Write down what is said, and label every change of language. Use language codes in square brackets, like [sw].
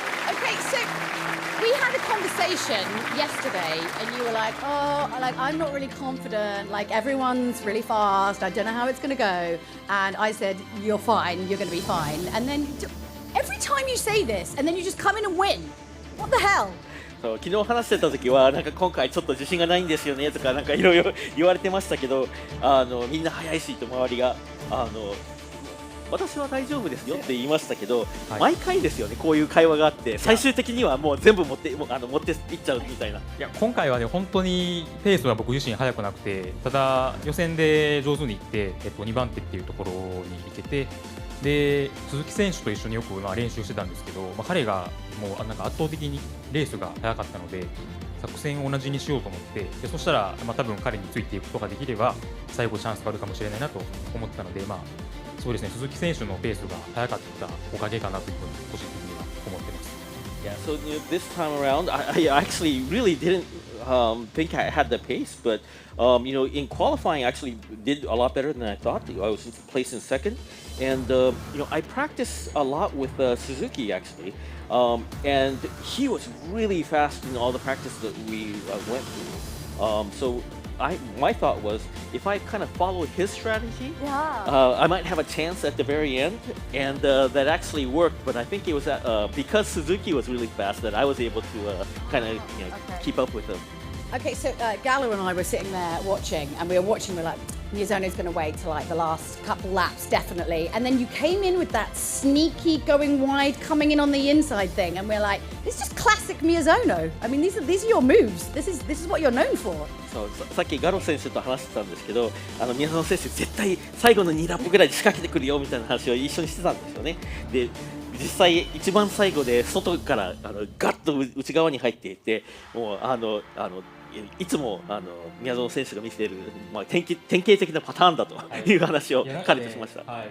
[en] Okay, so we had a conversation yesterday, and you were like, I'm not really confident, everyone's really fast, I don't know how it's going to go. And I said, you're fine, you're going to be fine. And then every time you say this, and then you just come in and win. What the hell? [ja] そう昨日話してた時はなんか今回ちょっと自信がないんですよねとかなんかいろいろ言われてましたけど、みんな速いしと周りが私は大丈夫ですよって言いましたけど、毎回ですよねこういう会話があって最終的にはもう全部持っていっちゃうみたいな。いや今回はね本当にペースは僕自身速くなくて、ただ予選で上手にいって、2番手っていうところに行けて、で鈴木選手と一緒によく練習してたんですけど、彼がもうなんか圧倒的にレースが速かったので作戦を同じにしようと思って、でそしたら、多分彼についていくことができれば最後チャンスがあるかもしれないなと思ったので、そうですね、鈴木選手のペースが速かったおかげかなというふうにポジティブには思ってます。 [en] Yeah, so this time around, I actually really didn't think I had the pace, but in qualifying, I actually did a lot better than I thought. I was placed in 2nd, and I practiced a lot with Suzuki actually, and he was really fast in all the practice that we went through. So my thought was, if I kind of followed his strategy, I might have a chance at the very end, and that actually worked. But I think it was because Suzuki was really fast that I was able to kind of keep up with him. Okay, so Gala and I were sitting there watching, and we were watching, we're like, Miyazono's going to wait till the last couple laps, definitely. And then you came in with that sneaky going wide, coming in on the inside thing, and we're like, this is just classic Miyazono. I mean, these are your moves. This is what you're known for. [ja] そうさっきガロ選手と話してたんですけど、宮園選手絶対最後の2ラップぐらいで仕掛けてくるよみたいな話を一緒にしてたんですよね。で実際一番最後で外からガッと内側に入っていて、もういつも宮園選手が見せている、典型的なパターンだという話を彼としました。